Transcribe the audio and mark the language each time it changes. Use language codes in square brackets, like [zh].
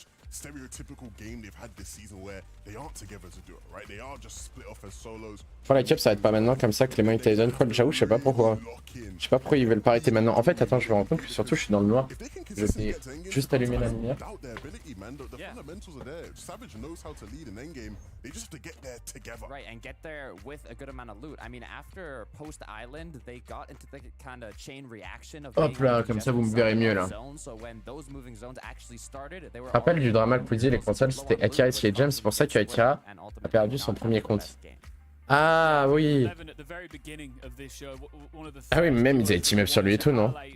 [en] Stereotypical game they've had this season where they aren't together to do it, right? They are just split off as solos. [fr] Pour la cup, ça va être pas maintenant comme ça que les mains Tyson call. J'avoue, je sais pas pourquoi. Je sais pas pourquoi ils veulent pas arrêter maintenant. En fait, attends, je me rends compte que surtout je suis dans le noir. Je vais juste allumer la lumière. [en] Right, and get there with a good amount of loot. I mean, after Post Island, they got into the kind of chain reaction of [fr] Hop là, comme ça vous me verrez mieux là. [en] So when those moving zones actually started, they were [fr] Rappel du drama que vous disiez les consoles, c'était Akira et James, c'est pour ça que Akira a perdu son premier compte. Ah oui. Ah oui, mais même ils avaient team up sur lui et tout, non?